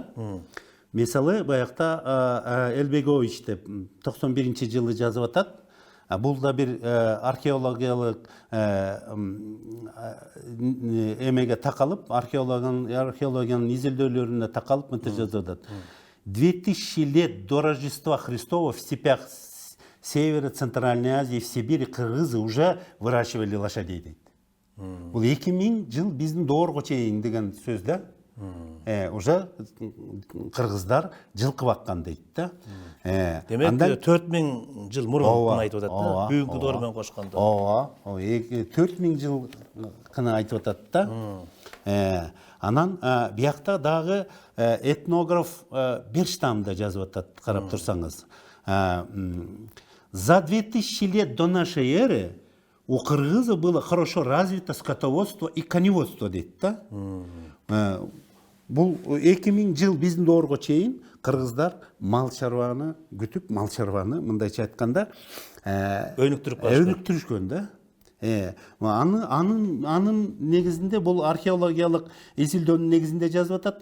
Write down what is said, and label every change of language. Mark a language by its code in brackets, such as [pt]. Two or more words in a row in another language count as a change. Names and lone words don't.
[ky] Мисалы баягта Элбегович деп 91-жылы жазып атат. Бул да бир археологиялык эмеге такалып, археологиянын изилдөөлөрүнө такалып мынтип жазып атат. [ru] 2000 лет до Рождества Христова в степях Северо-Центральной Азии, в Сибири кыргызы уже выращивали лошадей дейт. [ky] Бул 2000 жыл биздин доорго чейин деген сөз да. Уже кыргыздар жылкы баккан дейт да. Демек 4000 жыл мурун айтып атат да, бүгүнкү доор менен кошкондо. Ооба, 4000 жылкыны айтып атат да. Анан биякта дагы этнограф Берштам да жазып атат, карап турсаңыз. [ru] За 2000 лет до нашей эры у кыргыза было хорошо развито скотоводство и коневодство [ky] дейт да. Бул 2000 жыл биздин доорго чейин кыргыздар мал чарбаны күтүп, мал чарбаны мындайча айтканда өнүктүрүшкөн да. Анын негизинде бул археологиялык изилдөөнүн негизинде жазып атат.